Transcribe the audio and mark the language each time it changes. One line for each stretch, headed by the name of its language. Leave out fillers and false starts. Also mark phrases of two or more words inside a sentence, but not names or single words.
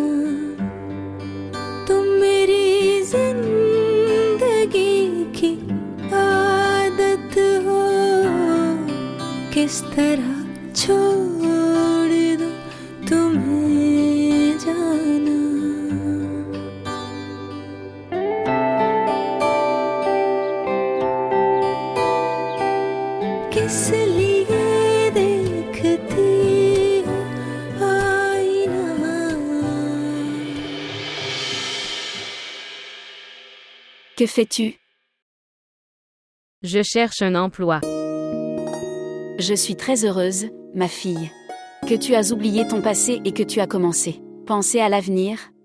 Hindi: तुम मेरी जिंदगी की आदत हो, किस तरह छोड़ दूं तुम्हें जाना। किस लिए देखती हो आईना।
French: Que fais-tu? Je cherche un emploi. Je suis très heureuse, ma fille. Que tu as oublié ton passé et que tu as commencé. Penser à l'avenir.